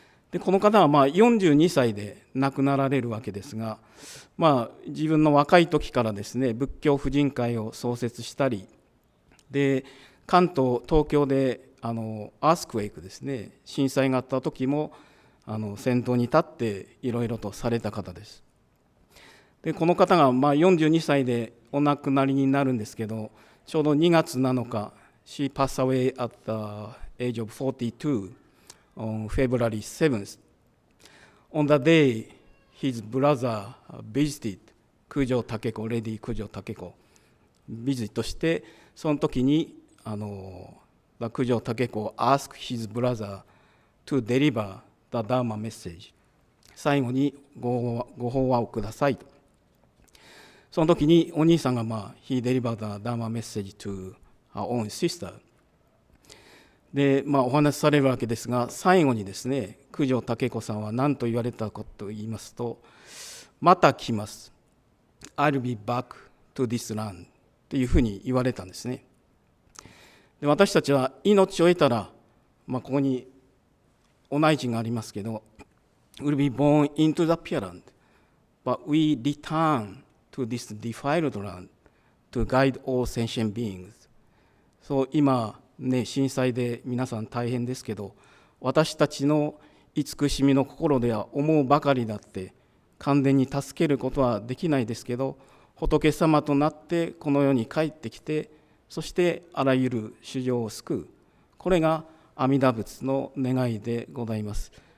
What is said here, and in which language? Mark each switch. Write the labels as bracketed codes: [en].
[ja] でこの方は42歳で亡くなられるわけですが、自分の若い時からですね、仏教婦人会を創設したり、で関東、東京でアースクエイクですね、震災があった時も先頭に立っていろいろとされた方です。でこの方が42歳でお亡くなりになるんですけど、ちょうど2月7日、 [en] She passed away at the age of 42 on February 7th. On the day, his brother visited 九条武子、レディ九条武子、 [ja] ビジットして、その時に [en] 九条武子 asked his brother to deliver the Dharma message. [ja] 最後にご法話をくださいと。その時にお兄さんが [en] he delivered the Dharma message to her own sister. [ja] で、お話しされるわけですが、最後にですね、九条武子さんは何と言われたかと言いますと、また来ます。 [en] I'll be back to this land [ja] というふうに言われたんですね。で私たちは命を得たら、ここにお内陣がありますけど、 [en] will be born into the pure land, but we return to this defiled land to guide all sentient beings. [ja] そう今ね、震災で皆さん大変ですけど、私たちの慈しみの心では思うばかりだって完全に助けることはできないですけど、仏様となってこの世に帰ってきて、そしてあらゆる衆生を救う、これが阿弥陀仏の願いでございます。